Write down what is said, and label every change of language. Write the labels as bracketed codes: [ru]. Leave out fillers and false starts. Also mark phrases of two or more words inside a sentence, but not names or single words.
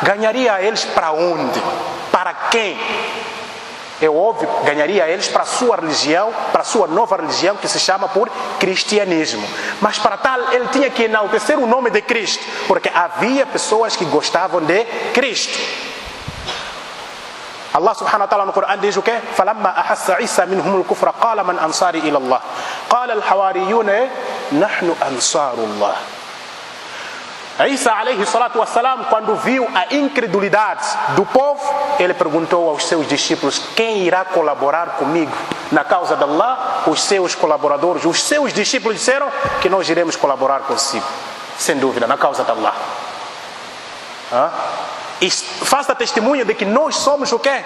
[pt] Ganharia a eles para onde? Para quem? É óbvio, ganharia a eles para a sua religião, para a sua nova religião, que se chama por cristianismo. Mas para tal, ele tinha que enaltecer o nome de Cristo, porque havia pessoas que gostavam de Cristo. [ar] الله سبحانه وتعالى [pt] no Corão diz o quê? [ar] فَلَمَّا أَحَسَّ عِيسَى مِنْهُمُ الْكُفْرَ قَالَ مَنْ أَنصَارِي إِلَى اللَّهِ قَالَ الْحَوَارِيُّونَ نَحْنُ أَنصَارُ اللَّهِ. عيسى عليه الصلاة والسلام, [pt] quando viu a incredulidade do povo, ele perguntou aos seus discípulos, quem irá colaborar comigo na causa de Allah? Os seus colaboradores, os seus discípulos disseram que nós iremos colaborar consigo, sem dúvida, na causa de Allah. E faça testemunho de que nós somos o quê?